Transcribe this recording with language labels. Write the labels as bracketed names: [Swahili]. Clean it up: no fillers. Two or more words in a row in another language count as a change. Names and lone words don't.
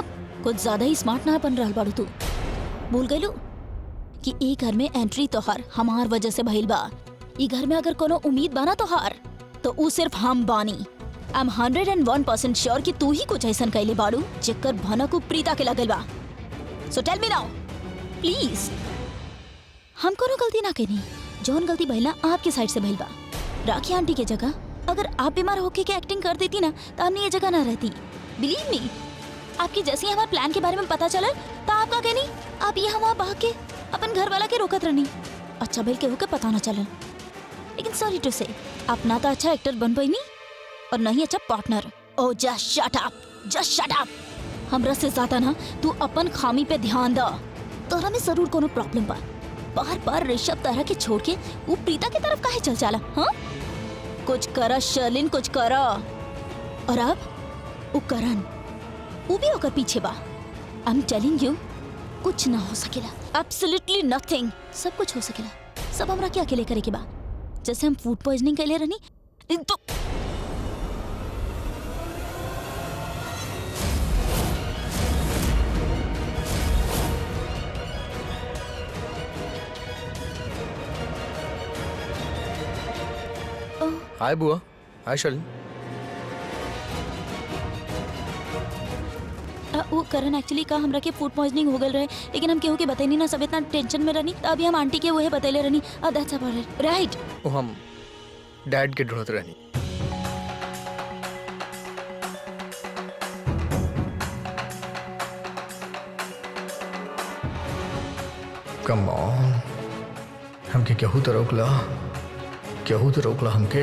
[Bhojpuri] कुछ ज्यादा ही स्मार्ट ना बन रहल बाड़ू तू। भूल गईलू कि ई घर में एंट्री तोहार हमार वजह से भइल बा। ई घर में अगर कोनो उम्मीद बाना तोहार तो ऊ सिर्फ हम बानी। [English] I am 101% sure [Bhojpuri] कि तू ही कुछ ऐसा कैले बाड़ू जेकर भनक प्रीता के लगल बा। [English] So tell me now please. [Bhojpuri] हम कोनो गलती ना कैनी, जौन गलती भइल ना आपके साइड से भइल बा। राखी आंटी के जगह अगर आप बीमार होके के एक्टिंग कर देती ना तो हमने ये जगह ना रहती। [English] Believe me, [Bhojpuri] आपकी जैसे ही हमारे प्लान के बारे में पता चला तो आप का कहनी आप ये हम भाग के अपन घर वाला के रोकत रहनी। अच्छा भइल के होके पता ना चला। लेकिन [English] sorry to say [Bhojpuri] आप ना तो अच्छा एक्टर बन पाई और नहीं अच्छा पार्टनर। [English] Oh just shut up, just shut up. [Bhojpuri] हमरा से ज्यादा ना तू अपन खामी पे ध्यान दा। तोरा में जरूर कोनो प्रॉब्लम बा। बार बार ऋषभ तरह के छोड़ के वो प्रीता की तरफ काहे चल जाला? हाँ कुछ करा शर्लिन, कुछ करा। और अब वो करण वो भी होकर पीछे बा। [English] I am telling you [Bhojpuri] कुछ ना हो सकेला, [English] Absolutely nothing. [Bhojpuri] सब कुछ हो सकेला, सब हमरा के अकेले करे के बा। जैसे हम [English] food poisoning [Bhojpuri] कैले रहनी तो हाय बुआ, हाय शर्लिन। वो करण एक्चुअली का हमरा के [English] food poisoning [Bhojpuri] हो गल रहे, लेकिन हम केहू के बताई नहीं ना, सब इतना टेंशन में रहनी। अभी हम आंटी के वही बतैले रहनी। [English] That's about it, right? [Bhojpuri] वो हम डैड के ढूंढत रहनी। [English] Come on, [Bhojpuri] हमके केहू तो रोकला, केहू तो रोकला हमके।